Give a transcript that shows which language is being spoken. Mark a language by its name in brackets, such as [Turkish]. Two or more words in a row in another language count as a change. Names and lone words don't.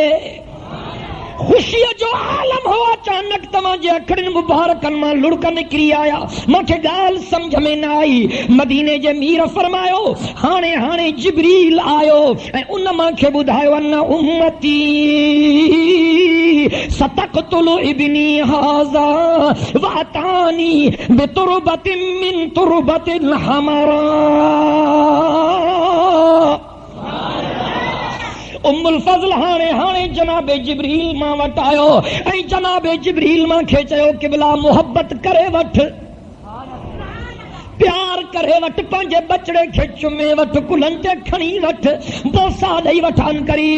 [Sindhi] ख़ुशीअ जो आलम हो। अचानक तव्हांजे अखड़ियुनि मुबारकनि मां लुड़क निकिरी आया। मूंखे ॻाल्हि सम्झ में न आई। मदीने जे मीर फरमायो हाणे हाणे जिब्रील आयो ऐं उन मूंखे ॿुधायो [Arabic] أن أمتي ستقتل ابني هذا وأتاني بتربة من تربته الحمراء. [Sindhi] उम्मुल फज़ल हाणे हाणे जनाबे जिब्रील मां वटि आयो ऐं जनाबे जिब्रील मूंखे चयो क़िबला मोहब्बत करे वठ, प्यार करे वठ, पंहिंजे बचड़े खे चुमे वठ, कुल्हनि ते खणी वठ, बोसा ॾेई वठनि करीब।